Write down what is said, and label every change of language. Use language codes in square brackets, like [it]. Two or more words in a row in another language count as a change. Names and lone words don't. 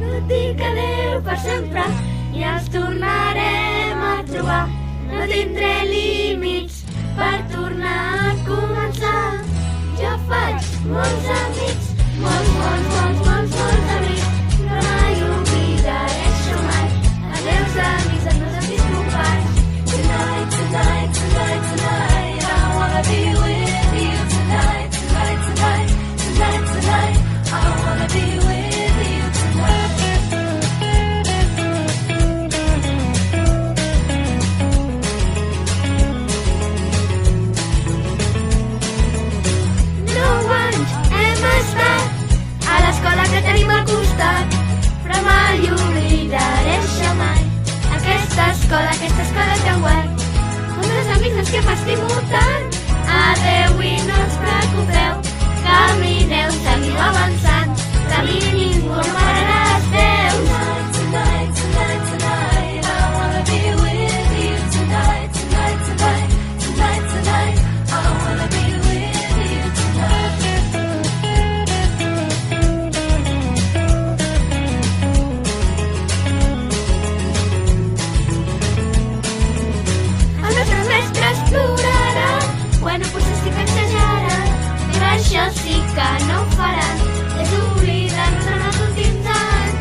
[ca] dic adéu per sempre i ens tornarem a trobar. No tindré límits per tornar a començar. Jo faig molts amics, molts amics, però mai oblidaré això mai. Adeus amics, els meus antics companys. [en] Tonight, tonight, tonight, tonight, I wanna be with you tonight, tonight, tonight, tonight, tonight, I wanna be with you tonight. [ca] L'escola que tenim al costat, però mai oblidaré això mai. Aquesta escola tan guai. Els meus amics els que m'estimo tant. Adeu i no us preocupeu, camineu, seguiu avançant, que a mi ningú no pararà els peus. [en] Tonight, tonight, tonight, I wanna be with you tonight, tonight, tonight, tonight, tonight, I wanna be with you tonight. [ca] Ploraran, bueno, potser sí que exageren, però això sí que no ho faran, és oblidar-nos en els últims anys.